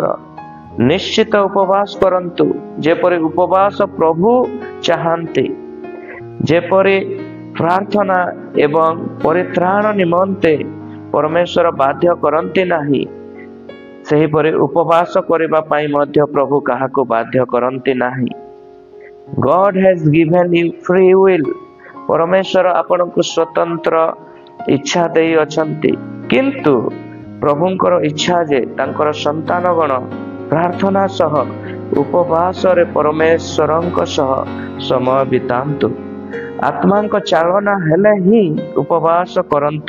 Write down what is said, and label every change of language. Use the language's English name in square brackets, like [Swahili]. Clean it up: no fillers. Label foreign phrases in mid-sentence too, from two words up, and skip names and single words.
[Odia] ନିଶ୍ଚିତ ଉପବାସ କରନ୍ତୁ, ଯେପରି ଉପବାସ ପ୍ରଭୁ ଚାହାନ୍ତି। ଯେପରି ପ୍ରାର୍ଥନା ଏବଂ ପରିତ୍ରାଣ ନିମନ୍ତେ ପରମେଶ୍ୱର ବାଧ୍ୟ କରନ୍ତି ନାହିଁ, ସେହିପରି ଉପବାସ କରିବା ପାଇଁ ମଧ୍ୟ ପ୍ରଭୁ କାହାକୁ ବାଧ୍ୟ କରନ୍ତି ନାହିଁ। [English] God has given you free will. [Odia] ପରମେଶ୍ୱର ଆପଣଙ୍କୁ ସ୍ୱତନ୍ତ୍ର ଇଚ୍ଛା ଦେଇଅଛନ୍ତି, କିନ୍ତୁ ପ୍ରଭୁଙ୍କର ଇଚ୍ଛା ଯେ ତାଙ୍କର ସନ୍ତାନଗଣ ପ୍ରାର୍ଥନା ସହ ଉପବାସରେ ପରମେଶ୍ୱରଙ୍କ ସହ ସମୟ ବିତାନ୍ତୁ। ଆତ୍ମାଙ୍କ ଚାଳନା ହେଲେ ହିଁ ଉପବାସ କରନ୍ତୁ।